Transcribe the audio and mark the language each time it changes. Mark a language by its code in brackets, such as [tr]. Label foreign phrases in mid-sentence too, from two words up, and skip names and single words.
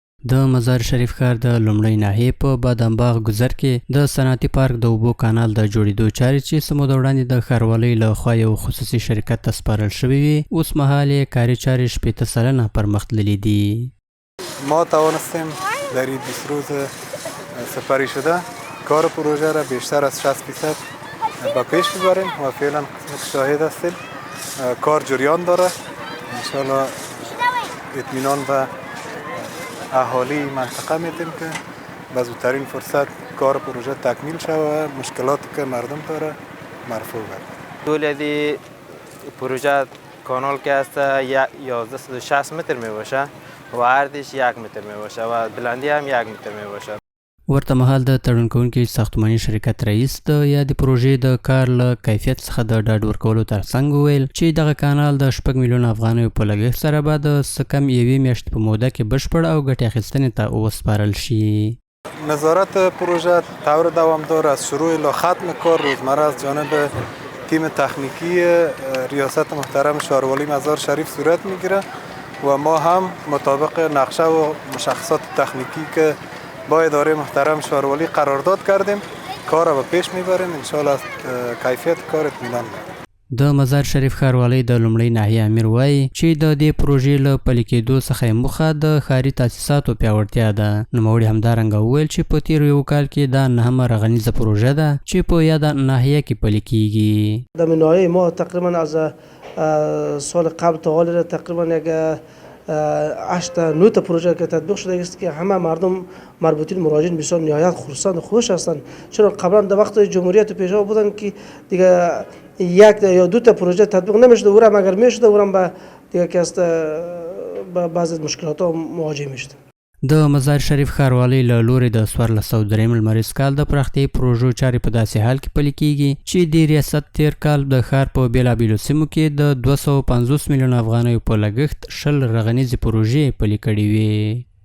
[ps] د مزار شریف ښار د لومړۍ ناحیې په بادامباغ ګذر کې د صنعتي پارک د اوبو کانال د جوړېدو چارې چې څه موده وړاندې د ښاروالۍ له خوا یو خصوصي شرکت ته سپارل شوې وي، اوس مهال یې کاري چارې 80 سلنه پرمخ تللي دي. [fa] ما توانستیم در این 20 روز سپری شده کار پروژه را بیشتر از 60% به پیش ببریم و فعلا شاهد هستیم کار جریان داره. انشالله اطمینان به اهالی منطقه میدیم که به زودترین فرصت کار پروژه تکمیل شود و مشکلاتی که مردم داره مرفوع گردد. طول دی پروژه کانال که هست 1160 متر می باشه و عرضش 1 متر می باشه و بلندی هم 1 متر می باشه. [ps] ورته مهال د تړون کوونکي ساختماني شرکت رئیس د یادې پروژې د کار له کیفیت څخه د ډاډ ورکولو ترڅنګ وویل چې دغه کانال د 6 میلیونه افغانیو په لګښت سره به د څه کم یوې میاشتې په موده کې بشپړ او ګټې اخیستنې ته وسپارل شي. [fa] نظارت پروژه طور دوامدار از شروع الی ختم کار روزمره از جانب تیم تکنیکی ریاست محترم شهرواری مزار شریف صورت میگیره و ما هم مطابق نقشه و مشخصات تکنیکی که با اداره محترم شهرواری قرارداد کردیم کار را به پیش میبریم. انشاءالله کیفیت کار اطمینان میده. [ps] د مزار شریف ښاروالۍ د لومړۍ ناحیې امیر وایي چې د دې پروژې له پلي کېدو څخه یې موخه د ښاري تاسیساتو پیاوړتیا ده. نوموړي همدارنګه وویل چې په تېرو یو کال کې دا 9مه رغنیزه پروژه ده چې په یاده ناحیه کې پلي کېږي. [fa] در ناحیه ما تقریبا از سال قبل تا حال را تقریبا یک 8 تا 9 تا پروژه که تطبیق شده است که همه مردم مربوطین مراجعین بسیار نهایت خرسند و خوش هستند، چرا قبلا در وقت جمهوریت پیشا بودن که دیگه 1 یا 2 تا پروژه تطبیق نمیشد و اگر مگر میشد و به دیگه که است بعضی مشکلات مواجه میشد. [ps] د مزار شریف ښاروالۍ له لوري د 1403 لمریز کال د پراختیايي پروژو چارې په داسې حال کې پلي کېږي چې د ریاست تیر کال د ښار په بېلابېلو سیمو کې د 250 میلیونه افغانیو په لګښت 20 رغنیزې پروژې پلي کړې وې.